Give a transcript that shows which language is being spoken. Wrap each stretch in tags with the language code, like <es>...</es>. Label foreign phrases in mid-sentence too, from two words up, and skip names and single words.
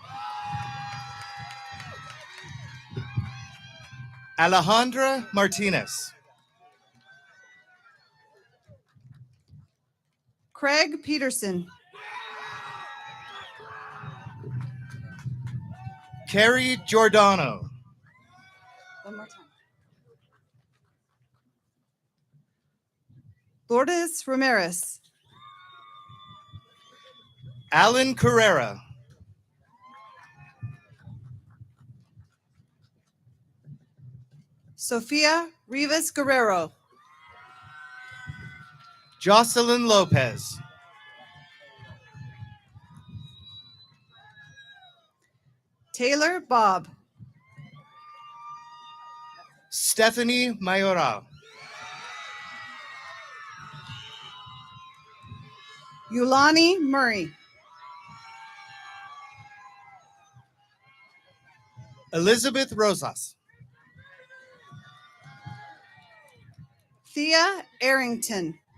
<en>Alejandra Martinez. Craig Peterson. Carrie Giordano. One more time. Lourdes Ramirez. Alan Carrera. Sofia Rivas Guerrero. Jocelyn Lopez. Taylor Bob. Stephanie Mayoral. Yulani Murray. Elizabeth Rosas. Thea Arrington.</en>